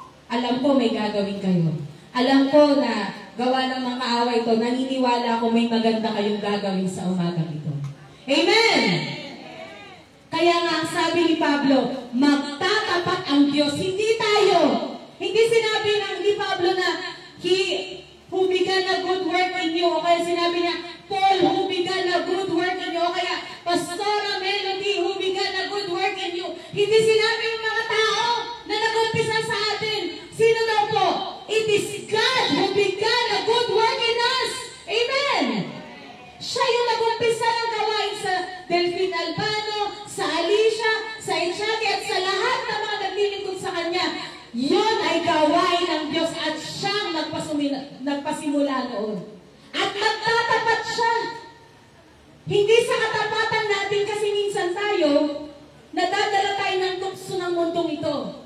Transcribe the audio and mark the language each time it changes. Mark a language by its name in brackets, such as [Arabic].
[Filipino] Alam ko may gagawin kayo. Alam ko na gawa ng mga kaaway ito, naniniwala ako may maganda kayong gagawin sa umagang ito. Amen! Kaya nga ang sabi ni Pablo, magtatapat ang Diyos, hindi tayo. Hindi sinabi ni Pablo na [English] He who began a good work in you, o kaya sinabi niya, Paul who began a good work in you, o kaya Pastora Melody who began a good work in you. [Filipino] Hindi sinabi ng mga tao na nag-umpisa sa atin. Sino daw po? [English] It is God who began a good work in us. [Filipino] Amen! Siya yung nag-umpisa ng gawain sa Delphine Albano, sa Alicia, sa Echaki, at sa lahat ng mga naglilingkod sa Kanya. Yun ay gawain ng Diyos at siyang nagpasimula noon. At magtatapat siya. Hindi sa katapatan natin kasi minsan tayo, nadadala tayo ng tukso ng mundong ito.